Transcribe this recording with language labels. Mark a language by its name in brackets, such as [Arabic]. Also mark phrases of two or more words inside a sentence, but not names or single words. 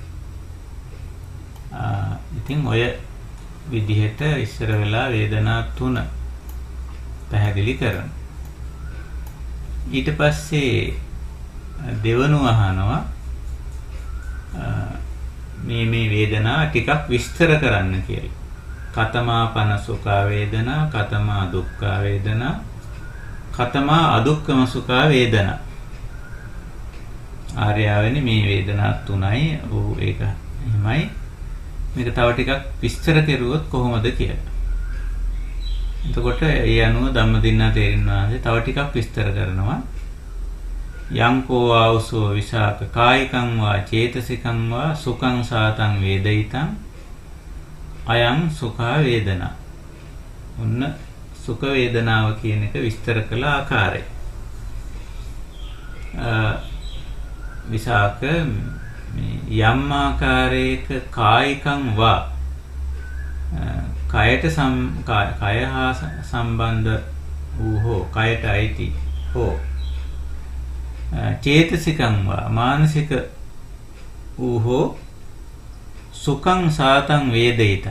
[Sinhala] ඉතින් ඔය විදිහට ඉස්සර වෙලා වේදනා තුන පැහැදිලි කරනවා. ඊට පස්සේ දෙවනුව අහනවා මේ වේදනා ටිකක් විස්තර කරන්න කියලා. [Pali] කතමා පන සුඛ වේදනා, කතමා දුක්ඛ වේදනා, කතමා අදුක්ඛම සුඛ වේදනා. [Sinhala] ආර්යවනි මේ වේදනා තුනයි. ඔව් ඒක එහෙමයි. මේක තව ටිකක් විස්තර කෙරුවොත් කොහොමද කියලා. එතකොට ඒ අනුව ධම්මදින්නා තේරින් වහන්සේ තව ටිකක් විස්තර කරනවා. [Pali] යංකෝ ආවසෝ විසාක කායිකං වා චේතසිකං වා සුඛං සාතං වේදිතං අයං සුඛ වේදනා. [Sinhala] ඔන්න සුඛ වේදනාව කියන එක විස්තර කළ ආකාරය. විසාක යම් ආකාරයක [Pali] කායිකං වා [Sinhala] කයට කය හා සම්බන්ධ වූ හෝ කයට අයිති හෝ [Pali] චේතසිකං වා [Sinhala] මානසික වූ හෝ [Pali] සුඛං සාතං වේදිතා.